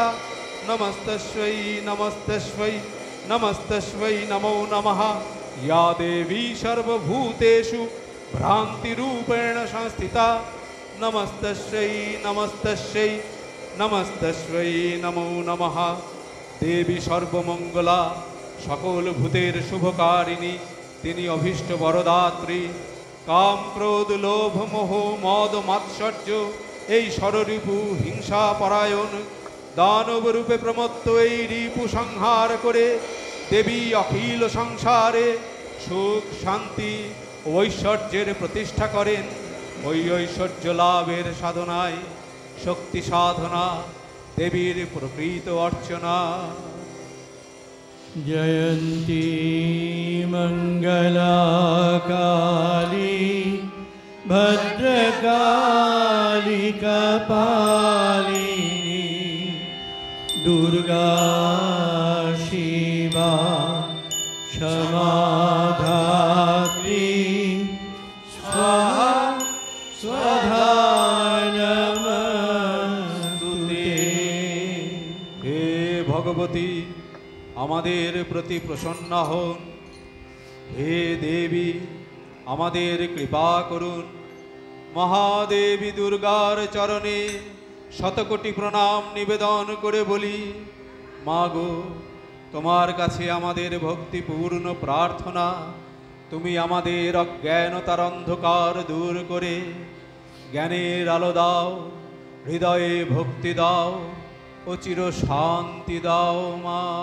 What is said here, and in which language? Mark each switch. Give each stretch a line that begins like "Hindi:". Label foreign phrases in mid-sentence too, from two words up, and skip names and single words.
Sanskrit: नमस्तस्मै नमस्तस्मै नमस्तस्मै नमो नमः। या देवी सर्वभूतेषु भ्रान्तिरूपेण संस्थिता। नमस्तस्यै नमस्तस्यै नमस्तस्मै नमो नमः।
Bangla: দেবী সর্বমঙ্গলা, সকল ভূতের শুভকারিণী। তিনি অভীষ্ট বরদাত্রী। কাম ক্রোধ লোভ মোহ মদ মাৎসর্য এই ষড়রিপু হিংসা পরায়ণ দানব রূপে প্রমত্ত এই রিপু সংহার করে দেবী অখিল সংসারে সুখ শান্তি ও ঐশ্বর্যের প্রতিষ্ঠা করেন। ওই ঐশ্বর্য লাভের সাধনায় শক্তি সাধনা দেবীর প্রকৃত অর্চনা।
Sanskrit: जयन्ती मङ्गला काली भद्रकाली कपालिनी दुर्गा शिवा क्षमाधात्री स्वाहा स्वधा नमस्तुते।
Bangla: হে ভগবতী, আমাদের প্রতি প্রসন্ন হন। হে দেবী, আমাদের কৃপা করুন। মহাদেবী দুর্গার চরণে শতকোটি প্রণাম নিবেদন করে বলি, মাগো, তোমার কাছে আমাদের ভক্তিপূর্ণ প্রার্থনা, তুমি আমাদের অজ্ঞানতার অন্ধকার দূর করে জ্ঞানের আলো দাও, হৃদয়ে ভক্তি দাও ও চির শান্তি দাও মা।